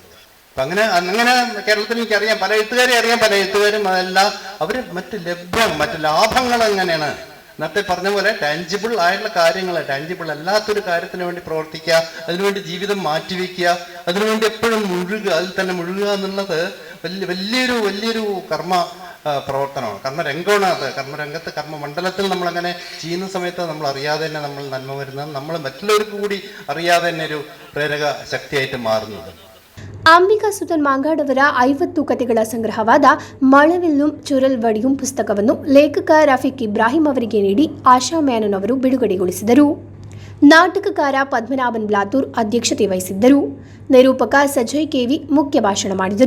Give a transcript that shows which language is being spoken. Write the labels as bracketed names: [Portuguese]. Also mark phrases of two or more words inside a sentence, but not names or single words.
[Malayalam] അപ്പൊ അങ്ങനെ കേരളത്തിൽ എനിക്കറിയാം, പല എഴുത്തുകാരെ അറിയാം, പല എഴുത്തുകാരും അതെല്ലാം അവര് മറ്റ് ലാഭങ്ങൾ എങ്ങനെയാണ്, നേരത്തെ പറഞ്ഞ പോലെ ടാഞ്ചിബിൾ ആയിട്ടുള്ള കാര്യങ്ങൾ, ടാഞ്ചിബിൾ അല്ലാത്തൊരു കാര്യത്തിന് വേണ്ടി പ്രവർത്തിക്കുക, അതിനുവേണ്ടി ജീവിതം മാറ്റിവെക്കുക, അതിനുവേണ്ടി എപ്പോഴും മുഴുകുക, അതിൽ തന്നെ മുഴുകുക എന്നുള്ളത് വലിയൊരു കർമ്മ പ്രവർത്തനമാണ്, കർമ്മരംഗമാണ്. അത് കർമ്മരംഗത്ത്, കർമ്മമണ്ഡലത്തിൽ നമ്മളങ്ങനെ ചെയ്യുന്ന സമയത്ത് നമ്മൾ അറിയാതെ തന്നെ നമ്മൾ നന്മ വരുന്നത്, നമ്മൾ മറ്റുള്ളവർക്ക് കൂടി അറിയാതെ തന്നെ ഒരു പ്രേരക ശക്തിയായിട്ട് മാറുന്നത്. [Kannada] ಅಂಬಿಕಾ ಸುತನ್ ಮಾಂಗಾಡ್ ಅವರ 50 ಕಥೆಗಳ ಸಂಗ್ರಹವಾದ ಮಳವಿಲ್ಲುಂ ಚುರಲ್ ವಡಿಯುಂ ಪುಸ್ತಕವನ್ನು ಲೇಖಕ ರಫೀಕ್ ಇಬ್ರಾಹಿಂ ಅವರಿಗೆ ನೀಡಿ ಆಶಾ ಮೇನನ್ ಅವರು ಬಿಡುಗಡೆಗೊಳಿಸಿದರು. ನಾಟಕಕಾರ ಪದ್ಮನಾಭನ್ ಬ್ಲಾತೂರ್ ಅಧ್ಯಕ್ಷತೆ ವಹಿಸಿದ್ದರು. ನಿರೂಪಕ ಸಜಯ್ ಕೆವಿ ಮುಖ್ಯ ಭಾಷಣ ಮಾಡಿದರು.